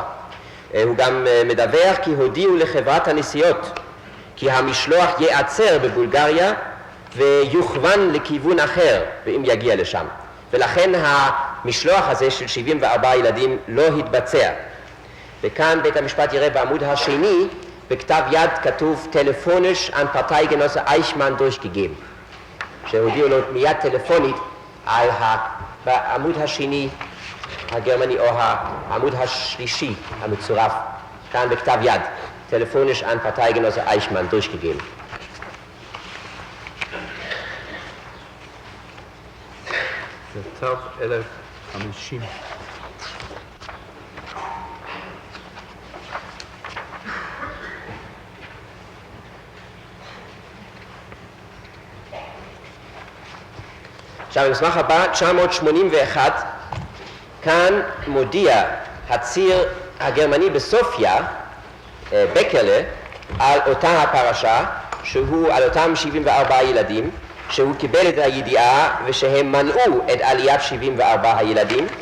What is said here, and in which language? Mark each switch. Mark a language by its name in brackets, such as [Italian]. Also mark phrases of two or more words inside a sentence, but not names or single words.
[Hebrew] הוא גם מדווח כי הודיעו לחברת הנסיעות כי המשלוח ייעצר בבולגריה ויוכוון לכיוון אחר אם יגיע לשם, ולכן המשלוח הזה של 74 ילדים לא התבצע. וכאן בית המשפט יראה בעמוד השני בכתב יד כתוב [German] telefonisch an Parteigenosse Eichmann durchgegeben, [Hebrew] שהודיעו לו מיד טלפונית על בעמוד השני הגרמני או העמוד השלישי המצורף כאן בכתב יד [German] telefonisch an Parteigenosse Eichmann durchgegeben. [Hebrew] זה תו 1050. עכשיו במסמך הבא, 981, כאן מודיע הציר הגרמני בסופיה, בקרלה, על אותה הפרשה, שהוא על אותם 74 ילדים, שהוא קיבל את הידיעה ושהם מנעו את עליית 74 הילדים,